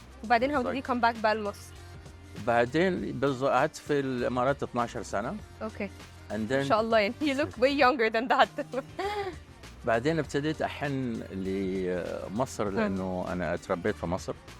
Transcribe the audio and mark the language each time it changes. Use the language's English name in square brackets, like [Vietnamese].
[Arabic] وبعدين [English] how did you come back [Arabic] بقى لمصر؟ بعدين قعدت في الإمارات 12 سنة. [English] Okay. And then [Arabic] إن شاء الله يعني [English] you look way younger than that. [Arabic] بعدين ابتديت أحن لمصر لأنه أنا اتربيت في مصر.